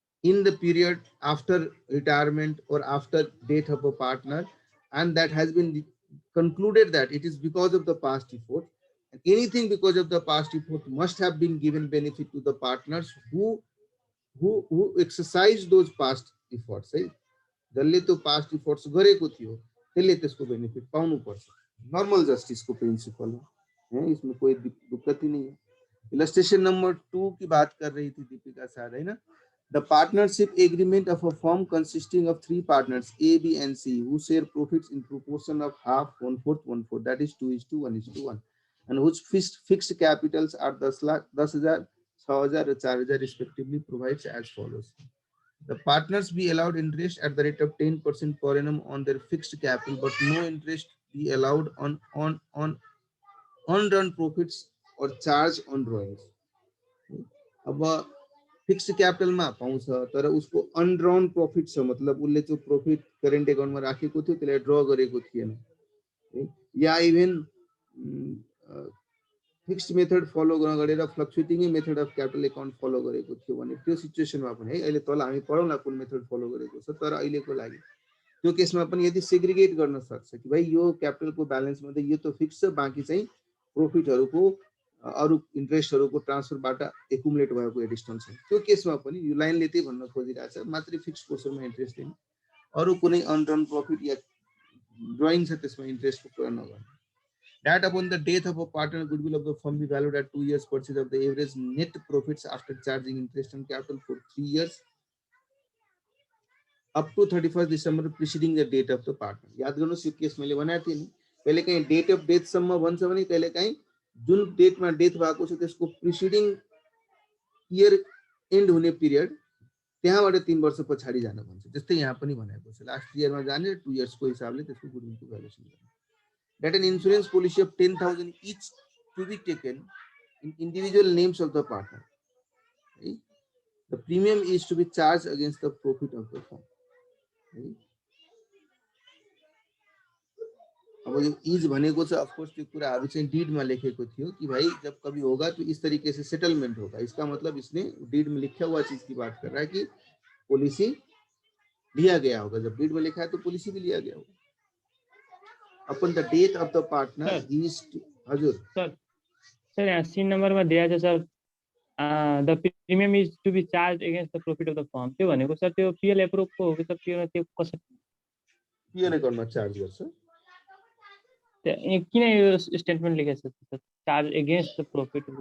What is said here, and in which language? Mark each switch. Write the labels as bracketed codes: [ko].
[en] in the period after retirement or after death of a partner, and that has been concluded that it is because of the past effort, and anything because of the past effort must have been given benefit to the partners who exercise those past efforts, [ne] है जसले त्यो past efforts गरेको थियो त्यसले त्यसको benefit पाउनु पर्छ। [hi] Normal जस्टिसको principal है, इसमें कोई दिक्कत ही नहीं है। इलस्ट्रेशन नंबर 2 की बात कर रही थी दीपिका सर, है ना। [en] The partnership agreement of a firm consisting of 3 partners A, B and C who share profits in proportion of half, 1/4, 1/4, that is 2:1, 1:1, and whose fixed capitals are 10 lakh, 10,000, 6,000 and 4,000 respectively provides as follows. The partners be allowed interest at the rate of 10% per annum on their fixed capital, but no interest be allowed on unearned profits or charge on drawings. [ne] अब fixed capital मा पाउँछ तर उसको अनड्रॉन profit छ, मतलब उसले जो profit current account मा राखेको थियो त्यसलाई ड्र गरेको थिएन, या इभन फिक्स्ड मेथड फलो गरेर फ्लक्चुएटिङ method of capital account follow गरेको थियो भने त्यो सिचुएसनमा पनि है, अहिले तल हामी पढौँला कुन मेथड फलो गरेको छ, तर अहिलेको लागि त्यो केसमा पनि यदि सेग्रिगेट गर्न सक्छ कि भाइ यो क्यापिटलको ब्यालेन्स मध्ये यो त फिक्स छ, बाँकी चाहिँ प्रॉफिटहरुको अरु इन्ट्रेस्टहरुको ट्रान्सफरबाट एकुमुलेट भएको एडिशनल छ, त्यो केसमा पनि यो लाइनले त्यही भन्न खोजिरहेछ, मात्र फिक्स्ड पोर्सनमा इन्ट्रेस्ट लिनु, अरु कुनै अनरन प्रॉफिट या ड्राइङ छ त्यसमा इन्ट्रेस्टको कुरा नगर्नु। [en] That upon the death of a partner, goodwill of the firm be valued at 2 years purchase of the average net profits after charging interest and capital for 3 years up to 31st December preceding the date of the partner. [ne] याद गर्नुस् यो case मैले भनेको थिएँ नि, कहिले काहीँ date of death सम्म भन्छ भने कहिले काहीँ जुन डेटमा डेथ भएको छ त्यसको प्रिसिडिङ इयर एन्ड हुने पिरियड त्यहाँबाट 3 वर्ष पछाडी जान भन्छ, जस्तै यहाँ पनि भनेको छ लास्ट इयरमा जाने 2 इयर्सको हिसाबले त्यसको गुडविलको भ्यालुएसन गर्ने। [en] That an insurance policy of 10,000 each to be taken in individual names of the partner. Right? The premium is to be charged against the profit of the firm. Right? [ne] अब जो is भनेको छ of course त्यो कुराहरु चाहिँ deed में लेखेको थियो [hi] कि भाई जब कभी होगा तो इस तरीके से सेटलमेंट होगा, इसका मतलब इसने डीड में लिखा हुआ चीज की बात कर रहा है कि पॉलिसी लिया गया होगा, जब डीड में लिखा है तो पॉलिसी भी लिया गया होगा। [en] Upon the death of the partner, he is to, हजुर [ne] सर यहाँ सीन नंबर में दिया छ sir, [en] the premium is to be charged against the profit of the firm, [ne] त्यो भनेको सर त्यो पीएल एप्रुभ को हो कि सर त्यो कसरी पीएल अकाउन्टमा चार्ज गर्छ, किन यो स्टेटमेन्ट लेखेको छ sir charge against the profit,